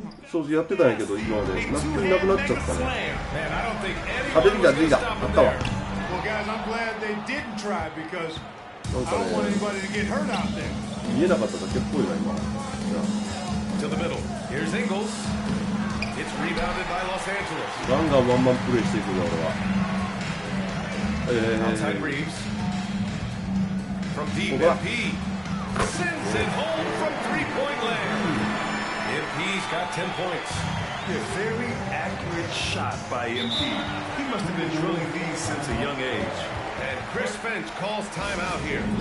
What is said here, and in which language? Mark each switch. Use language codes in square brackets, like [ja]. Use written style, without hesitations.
[ja] そうやってたんやけど今までなくなっちゃったね。あ、出てきた出てきた。あったわ。 [en] Well, guys, I'm glad they didn't try because I don't want anybody to get hurt out there. [ja] 見えなかっただけっぽいな今。 [en] To the middle. Here's Ingles. It's rebounded by Los Angeles. [ja] ガンガンワンマンプレーしていくね俺は。 [en] Outside Reeves. From deep, MP sends it home from three-point land. MP's got 10 points. A very accurate shot by MP. He must have been drilling these since a young age. And Chris Finch calls timeout here.